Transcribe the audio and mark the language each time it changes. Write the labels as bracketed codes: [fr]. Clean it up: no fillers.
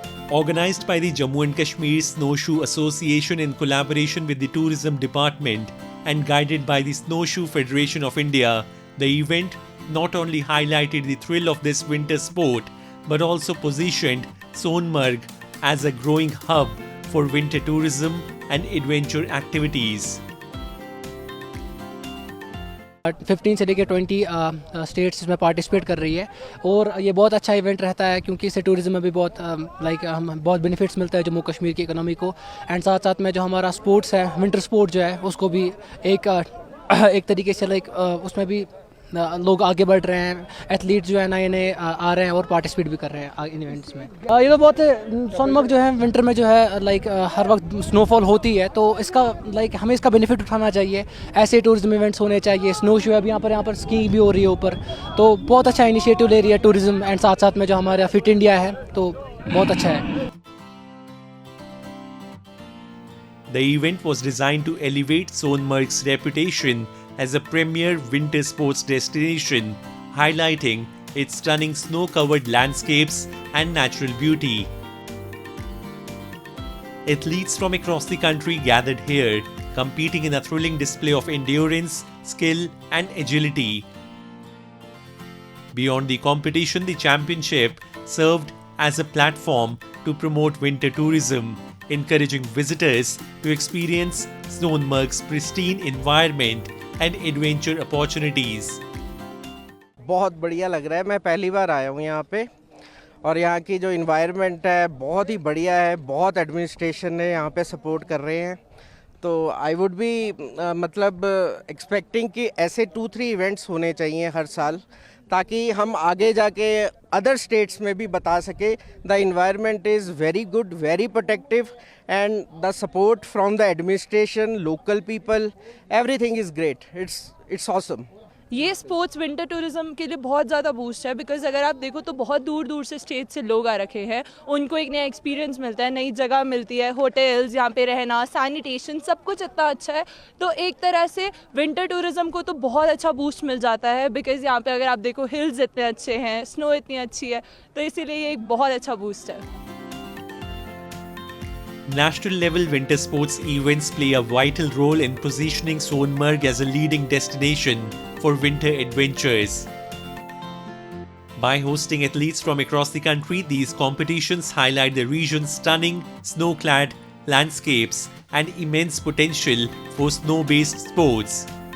[en] Organized by the Jammu and Kashmir Snowshoe Association in collaboration with the Tourism Department and guided by the Snowshoe Federation of India, the event not only highlighted the thrill of this winter sport but also positioned Sonmarg as a growing hub for winter tourism and adventure activities. [hi] 15 से लेकर 20 states इसमें participate कर रही है और ये बहुत अच्छा इवेंट रहता है क्योंकि इससे टूरिज्म में भी बहुत हम बहुत बेनिफिट्स मिलता है जम्मू कश्मीर की इकोनॉमी को एंड साथ साथ में जो हमारा स्पोर्ट्स है विंटर स्पोर्ट जो है उसको भी एक तरीके से उसमें भी लोग आगे बढ़ रहे हैं एथलीट जो है नए नए आ रहे हैं और पार्टिसिपेट भी कर रहे हैं इन इवेंट्स में। ये तो बहुत सोनमर्ग जो है विंटर में जो है हर वक्त स्नोफॉल होती है तो इसका हमें इसका बेनिफिट उठाना चाहिए। ऐसे टूरिज्म इवेंट्स होने चाहिए। स्नो शो है अभी यहाँ पर स्कीइंग भी हो रही है ऊपर तो बहुत अच्छा इनिशिएटिव ले रही है टूरिज्म एंड साथ साथ में जो हमारा फिट इंडिया है तो बहुत अच्छा है। [en] The event was designed to elevate Sonmarg's reputation as a premier winter sports destination, highlighting its stunning snow-covered landscapes and natural beauty. Athletes from across the country gathered here, competing in a thrilling display of endurance, skill, and agility. Beyond the competition, the championship served as a platform to promote winter tourism, encouraging visitors to experience Sonmarg's pristine environment and adventure opportunities. [hi] बहुत बढ़िया लग रहा है। मैं पहली बार आया हूँ यहाँ पे और यहाँ की जो इन्वायरमेंट है बहुत ही बढ़िया है। बहुत एडमिनिस्ट्रेशन है यहाँ पे सपोर्ट कर रहे हैं तो [en] I would be expecting [hi] कि ऐसे 2-3 इवेंट्स होने चाहिए हर साल ताकि हम आगे जाके अदर स्टेट्स में भी बता सके [en] The environment is very good, very protective and the support from the administration, local people, everything is great. It's awesome. [hi] ये स्पोर्ट्स विंटर टूरिज्म के लिए बहुत ज़्यादा बूस्ट है बिकॉज अगर आप देखो तो बहुत दूर दूर से स्टेट से लोग आ रखे हैं। उनको एक नया एक्सपीरियंस मिलता है, नई जगह मिलती है, होटल्स यहाँ पे रहना, सैनिटेशन, सब कुछ इतना अच्छा है तो एक तरह से विंटर टूरिज्म को तो बहुत अच्छा बूस्ट मिल जाता है बिकॉज यहाँ पे अगर आप देखो हिल्स इतने अच्छे हैं, स्नो इतनी अच्छी है तो इसीलिए ये एक बहुत अच्छा बूस्ट है। [en] National level winter sports events play a vital role in positioning Sonmarg as a leading destination for winter adventures. By hosting athletes from across the country, these competitions highlight the region's stunning snow-clad landscapes and immense potential for snow-based sports.